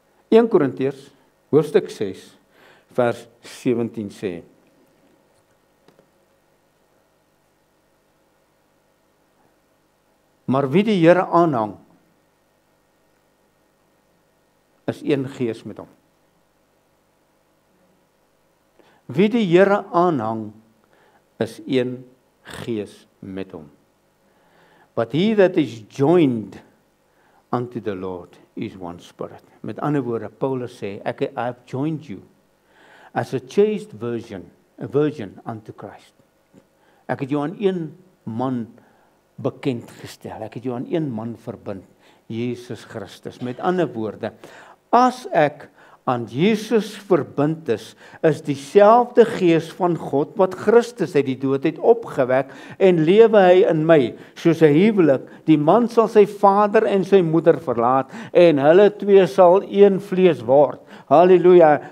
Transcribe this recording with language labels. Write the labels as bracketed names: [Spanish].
[Afrikaans] 1 Korintiërs hoofstuk 6 vers 17 sê: Maar wie die Here aanhang, is een gees met hom. Wie die Here aanhang, is een gees met hom. [English] But he that is joined unto the Lord is one spirit. [Afrikaans] Met ander woorde, Paulus sê, [English] I have joined you as a chaste virgin unto Christ. [Afrikaans] Ek het jou aan een man bekend gestel. Ek het jou aan een man verbind, Jesus Christus. Met ander woorde, as ek aan Jesus verbind is dieselfde gees van God wat Christus uit die dood het opgewek en lewe hy in my, soos 'n huwelik. Die man sal sy vader en sy moeder verlaat en hulle twee sal een vlees word. Halleluja.